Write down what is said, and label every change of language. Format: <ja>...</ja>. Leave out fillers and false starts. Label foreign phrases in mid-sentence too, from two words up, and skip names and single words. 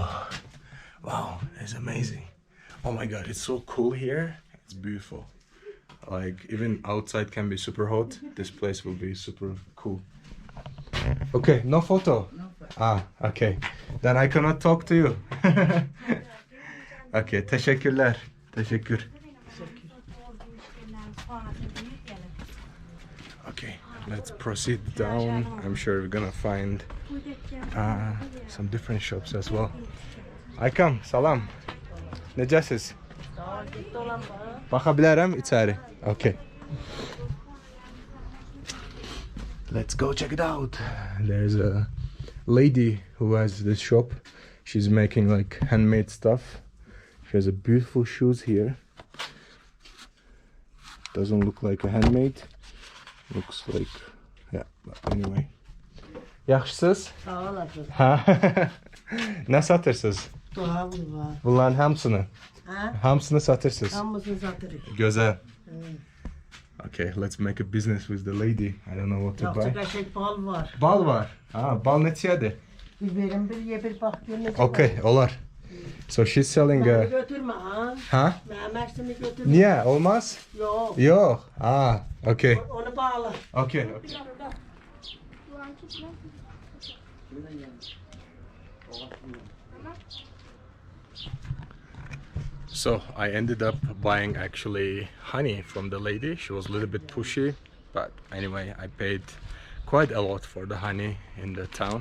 <en>Wow, it's amazing. Oh my god, it's so cool here. It's beautiful. Like even outside can be super hot, this place will be super cool. Okay, no photo? No photo. Ah, okay. Then I cannot talk to you.</en> <tr>Okay, teşekkürler. Teşekkür.</tr> <en>Okay, let's proceed down. I'm sure we're gonna find some different shops as well.</en> <az>Aykam, salam. Necəsiz? Baxa bilərəm içəri.</az> <en>Okay. Let's go check it out. There's a lady who has this shop. She's making like handmade stuff. She has a beautiful shoes here. Doesn't look like a handmade. Looks like, yeah, but anyway.</en> <az>Yaxşısınız? Sağ olasın. Ne satırsınız? Dolabım var. Bunların hamısını? Hamısını satırsınız? Hamısını satırıq.</az> <tr>Güzel.</tr> <en>Okay, let's make a business with the lady. I don't know what to buy.</en> <az>Çok bal var. Bal var. Ha, bal neçədir? Bir verin, bir ye, bir bax görün. Okay, olar.</az> <en>So she's selling</en> <tr>Beni</tr> <en>a...</en> <tr>götürme ha. Huh? Mermersini götürme. Niye? Olmaz? Yok. Yok. Ah, okay.</tr> <az>Onu bağla.</az> <en>Okay. So I ended up buying actually honey from the lady. She was a little bit pushy, but anyway, I paid quite a lot for the honey in the town.</en>